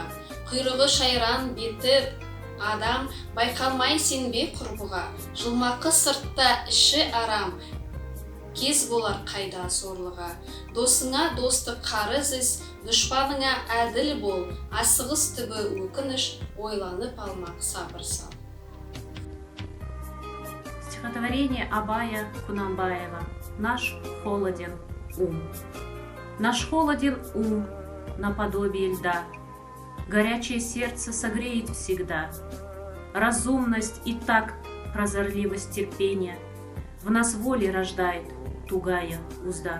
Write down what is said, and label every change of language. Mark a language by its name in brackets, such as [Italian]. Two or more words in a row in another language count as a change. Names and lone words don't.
[Kazakh] Құйрығы шайран беті адам, байқалмай сенбе құрбыға. Жылмақы сыртта іші арам, кез болар қайда сорлыға. Досыңа достық қарыз іс, дұшпаныңа әділ бол. Асығыс түбі өкініш, ойланып алмақ сабыр сал. [Russian] Стихотворение Абая Кунанбаева. Наш холоден ум. Наш холоден ум наподобие льда. Горячее сердце согреет всегда. Разумность и такт, прозорливость терпения в нас воли рождает тугая узда.